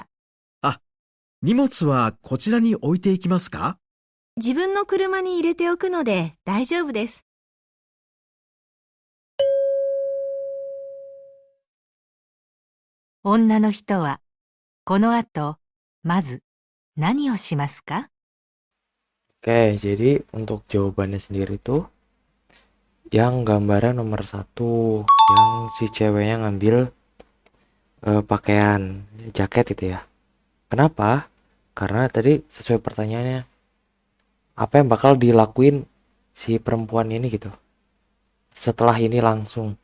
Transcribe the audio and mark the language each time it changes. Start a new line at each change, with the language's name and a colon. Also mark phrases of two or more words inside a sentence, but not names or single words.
Japanese: 荷物はこちらに置いていきますか？自分の車に入れておくので大丈夫です。女の人はこの後まず何をしますか？
Indonesian: Oke, jadi untuk jawabannya sendiri tuh yang gambarnya nomor 1, yang si ceweknya ngambil pakaian jaket itu ya. Kenapa? Karena tadi sesuai pertanyaannya, apa yang bakal dilakuin si perempuan ini gitu setelah ini langsung.